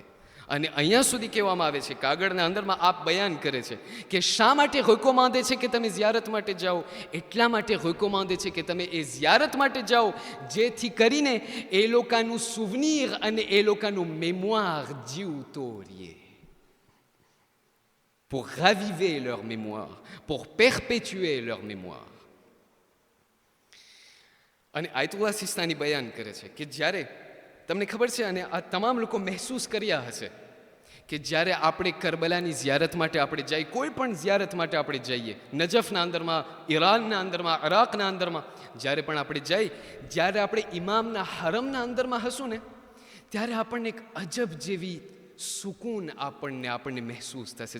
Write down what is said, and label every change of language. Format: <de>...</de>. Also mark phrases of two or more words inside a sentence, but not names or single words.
<gu>અને અહીંયા સુધી કહેવામાં આવે છે, કાગળના અંદરમાં આપ બયાન કરે છે કે શા માટે હુકમ આંદે છે કે તમે ઝિયારત માટે જાઓ? એટલા માટે હુકમ આંદે છે કે તમે એ ઝિયારત માટે જાઓ જેથી કરીને એ લોકોનું સુવનીર અને એ લોકોનું મેમોર જીવતો રહે.</gu> <fr>pour raviver leur mémoire, pour perpétuer leur mémoire.</fr> <gu>અને આયતુલ્લાહ સિસ્તાની બયાન કરે છે કે જ્યારે તમને ખબર છે અને આ તમામ લોકો મહેસૂસ કર્યા હશે કે જ્યારે આપણે કરબલાની ઝિયારત માટે આપણે જઈએ, કોઈ પણ ઝિયારત માટે આપણે જઈએ, નજફના અંદરમાં, ઈરાનના અંદરમાં, ઇરાકના અંદરમાં જ્યારે પણ આપણે જઈએ, જ્યારે આપણે ઇમામના હરમના અંદરમાં હશું ને ત્યારે આપણને એક અજબ જેવી સુકૂન આપણને મહેસૂસ થશે.</gu>